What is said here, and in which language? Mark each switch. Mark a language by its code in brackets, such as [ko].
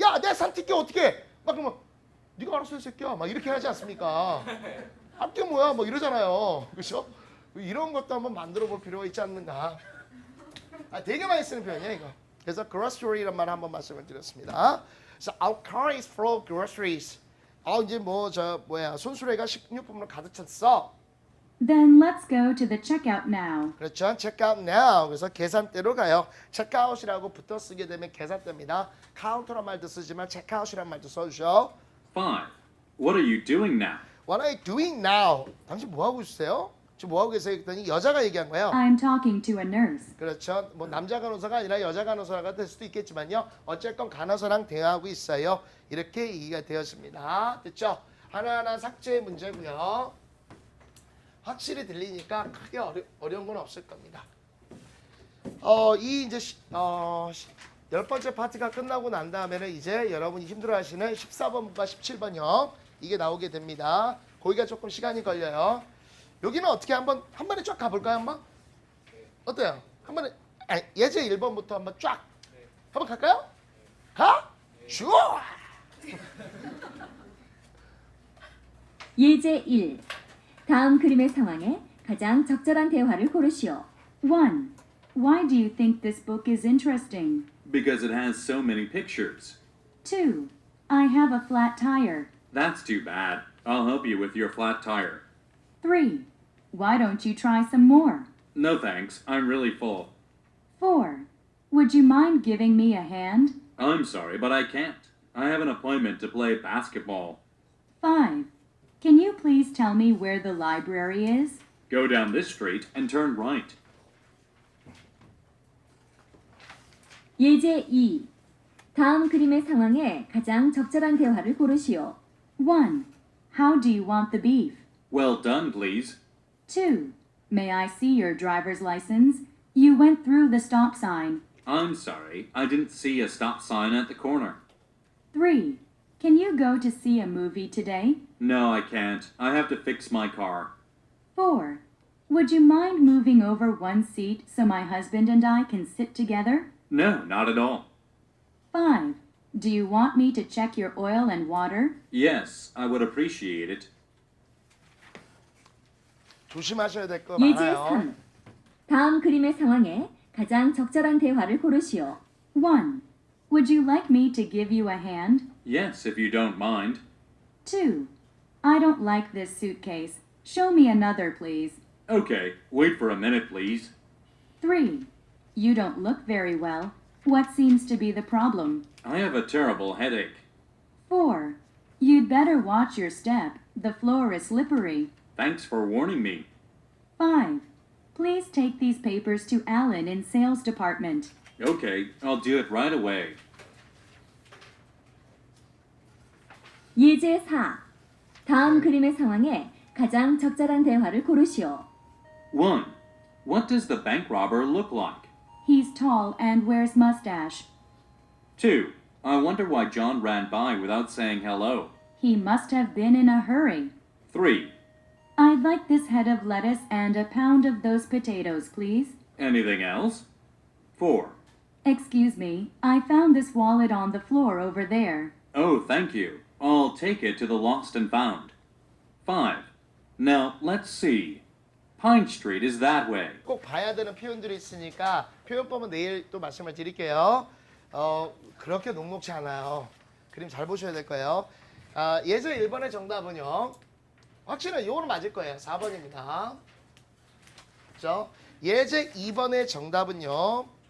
[ko] 야, 내 산 티켓 어떻게 해? 막 그러면 네가 알아서 해, 새끼야. 막 이렇게 하지 않습니까? 합격 뭐야? 뭐 이러잖아요. 그렇죠? 이런 것도 한번 만들어 볼 필요가 있지 않는가? 되게 많이 쓰는 표현이에요, 이거. 그래서 grocery란 말 한번 말씀을 드렸습니다. [en] So our car is full of groceries. [ko] 이제 손수레가 식료품으로 가득 찼어. [en] Then let's go to the checkout now. [ko] 그렇죠. [en] checkout now. [ko] 그래서 계산대로 가요. checkout이라고 붙어 쓰게 되면 계산대입니다. 카운터란 말도 쓰지만 checkout이란 말도 써주죠. [en] 5. What are you doing now? What are you doing now? [ko] 당신 뭐 하고 있으세요? 지금 뭐 하고 계세요? 했더니 여자가 얘기한 거예요. [en] I'm talking to a nurse. [ko] 그렇죠. 뭐 남자 간호사가 아니라 여자 간호사가 될 수도 있겠지만요. 어쨌건 간호사랑 대화하고 있어요. 이렇게 얘기가 되었습니다. 됐죠? 하나하나 삭제 문제고요. 확실히 들리니까 크게 어려운 건 없을 겁니다. 이 이제 10번째 파트가 끝나고 난 다음에는 이제 여러분이 힘들어하시는 14번과 17번형 이게 나오게 됩니다. 거기가 조금 시간이 걸려요. 여기는 어떻게 한 번에 쫙 가볼까요? 한번? 어때요? 한 번에 예제 1번부터 한번 쫙 한번 갈까요? 가? 좋아! 예제 1. 다음 그림의 상황에 가장 적절한 대화를 고르시오. 1. [en] Why do you think this book is interesting? Because it has so many pictures. 2. I have a flat tire. That's too bad. I'll help you with your flat tire. 3. Why don't you try some more? No thanks, I'm really full. 4. Would you mind giving me a hand? I'm sorry, but I can't. I have an appointment to play basketball. 5. Can you please tell me where the library is? Go down this street and turn right. [ko] 예제 2. 다음 그림의 상황에 가장 적절한 대화를 고르시오. [en] 1. How do you want the beef? Well done, please. 2. May I see your driver's license? You went through the stop sign. I'm sorry, I didn't see a stop sign at the corner. 3. Can you go to see a movie today? No, I can't. I have to fix my car. 4. Would you mind moving over one seat so my husband and I can sit together? No, not at all. 5. Do you want me to check your oil and water? Yes, I would appreciate it. [ko] 조심하셔야 될 거 예제 많아요. 3. 다음 그림의 상황에 가장 적절한 대화를 고르시오. [en] 1. Would you like me to give you a hand? Yes, if you don't mind. 2. I don't like this suitcase. Show me another, please. Okay, wait for a minute, please. 3. You don't look very well. What seems to be the problem? I have a terrible headache. 4. You'd better watch your step. The floor is slippery. Thanks for warning me. 5. Please take these papers to Alan in sales department. Okay, I'll do it right away. [ko] 예제 4. 다음 그림의 상황에 가장 적절한 대화를 고르시오. [en] 1. What does the bank robber look like? He's tall and wears mustache. 2. I wonder why John ran by without saying hello. He must have been in a hurry. 3. I'd like this head of lettuce and a pound of those potatoes, please. Anything else? 4. Excuse me, I found this wallet on the floor over there. Oh, thank you. I'll take it to the lost and found. 5. Now, let's see. Pine Street is that way. [ko] 꼭 봐야 되는 표현들이 있으니까 표현법은 내일 또 말씀을 드릴게요. 그렇게 녹록지 않아요. 그림 잘 보셔야 될 거예요. 예제 1번의 정답은요. 확실히 이거는 맞을 거예요. 4번입니다. 그렇죠? 예제 2번의 정답은요.